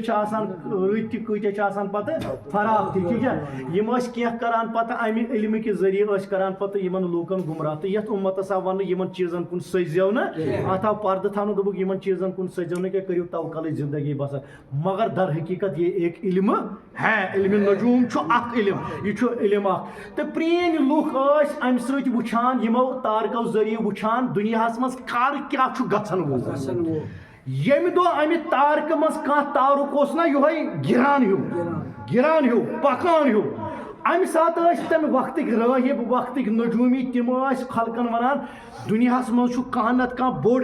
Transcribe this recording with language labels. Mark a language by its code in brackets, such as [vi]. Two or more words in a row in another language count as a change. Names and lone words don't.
[ks] چھِ آسان رٕتۍ تہِ کۭتیاہ چھِ آسان پتہٕ فراق تہِ ٹھیٖک چھا یِم ٲسۍ کینٛہہ کران پتہٕ امہِ علمہٕ کہِ ذٔریعہٕ ٲسۍ کران پتہٕ یِمن لوٗکن گُمراہ تہٕ یتھ اُمتس آو وننہٕ یِمن چیٖزن کُن سٔجزیو نہٕ اتھ آو پردٕ تھاونہٕ دوٚپُکھ یِمن چیٖزن کُن سٔجزیو نہٕ کینٛہہ کٔرِو توکلٕچ زندگی بسر مگر در حقیٖقت [ur] یہ ایک علم ہے [ks] علمِ نجوٗم چھُ اکھ علم یہ چھُ علم اکھ تہٕ پرٛٲنۍ لُکھ ٲسۍ امہِ سۭتۍ وٕچھان یِمو تارکو ذٔریعہٕ وٕچھان دُنیاہس منٛز کر کیٛاہ چھُ گژھن وول ییٚمہِ دۄہ امہِ تارکہٕ منٛز کانٛہہ تارُک اوس نہ یِہوے گِران ہیوٗ پکان ہیوٗ امہِ ساتہٕ ٲسۍ تمہِ وقتٕکۍ رٲہِب وقتٕکۍ نجوٗمی تِم ٲسۍ خلقن ونان دُنیاہس منٛز چھُ کانٛہہ نتہٕ کانٛہہ بوٚڑ